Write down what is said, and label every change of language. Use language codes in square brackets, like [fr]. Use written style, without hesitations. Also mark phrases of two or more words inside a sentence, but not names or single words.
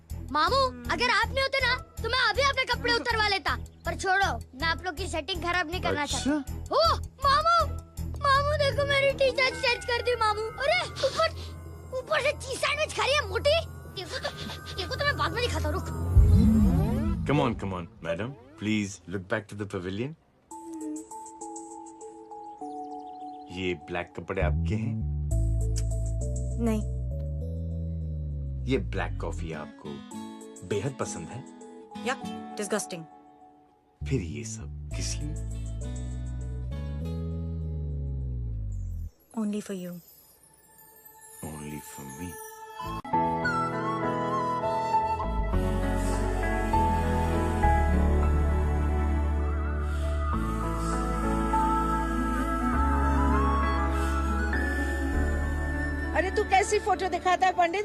[hi] मामू, अगर आप नहीं होते ना तो मैं अभी अपने कपड़े उतरवा लेता। पर छोड़ो, मैं आप लोग की सेटिंग खराब नहीं करना चाहता। ओ मामू, मामू देखो मेरी [en] T-shirt change [hi] कर दी मामू। अरे ऊपर से [en] cheese sandwich [hi] खा रही है मोटी। देखो तो मैं बाद में दिखाता हूँ, रुक। [en] Come on, madam. Please look back to the pavilion. [hi] ये ब्लैक कपड़े आपके हैं? नहीं। ये [en] black coffee [hi] आपको बेहद पसंद है? [en] yuck, disgusting. [hi] फिर ये सब किस लिए? [en] Only for you. Only for me. [hi] अरे तू कैसी फोटो दिखाता है पंडित?